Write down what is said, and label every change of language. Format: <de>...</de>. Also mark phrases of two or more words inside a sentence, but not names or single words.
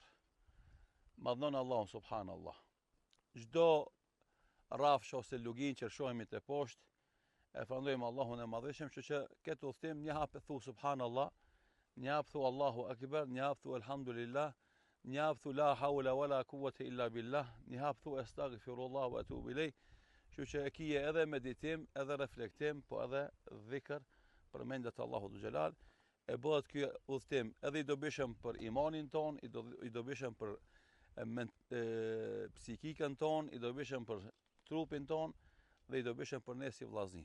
<sq>Madhnon Allahun subhanallah. Çdo rafsh ose lugin që shohimi te poshtë, e falënderojmë Allahun e madhëshëm, që këtë udhëtim një hap thu subhanallah, një hap thu</sq> <ar>الله أكبر,</ar> <sq>një hap thu alhamdulillah, një hap thu</sq> <ar>لا حول ولا قوة إلا بالله,</ar> <sq>një hap thu</sq> <ar>أستغفر الله وأتوب إليه.</ar> <sq>Që e kije edhe meditim, edhe reflektim, po edhe dhikr për mendet</sq> <ar>الله ذو الجلال,</ar> <sq>e bëhet ky udhtim edhe i dobishëm për imanin ton, i dobishëm për psikikën ton, i dobishëm për trupin ton dhe i dobishëm për ne si vllazni.</sq>